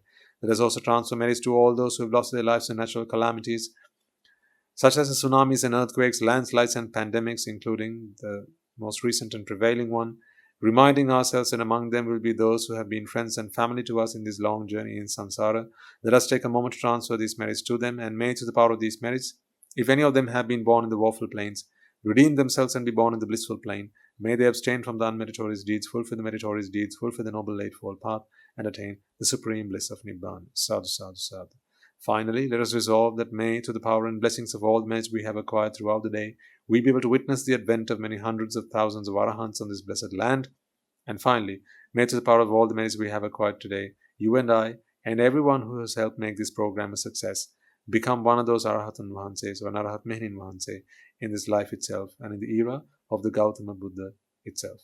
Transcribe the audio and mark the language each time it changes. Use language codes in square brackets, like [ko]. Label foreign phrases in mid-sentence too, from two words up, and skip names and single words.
[en] Let us also transfer merits to all those who have lost their lives in natural calamities, such as the tsunamis and earthquakes, landslides and pandemics, including the most recent and prevailing one, reminding ourselves that among them will be those who have been friends and family to us in this long journey in samsara. Let us take a moment to transfer these merits to them, and may, to the power of these merits, if any of them have been born in the woeful planes, redeem themselves and be born in the blissful plane. May they abstain from the unmeritorious deeds, fulfill the meritorious deeds, fulfill the noble eightfold path, and attain the supreme bliss of Nibbana. [pi] Sadhu, sadhu, sadhu. [en] Finally, let us resolve that may, through the power and blessings of all the merits we have acquired throughout the day, we be able to witness the advent of many hundreds of thousands of arahants on this blessed land. And finally, may, through the power of all the merits we have acquired today, you and I, and everyone who has helped make this program a success, become one of those [si] අරහතන් වහන්සේලා [en] or an [si] අරහත් මෙහෙණින් වහන්සේ [en] in this life itself and in the era of the Gautama Buddha itself.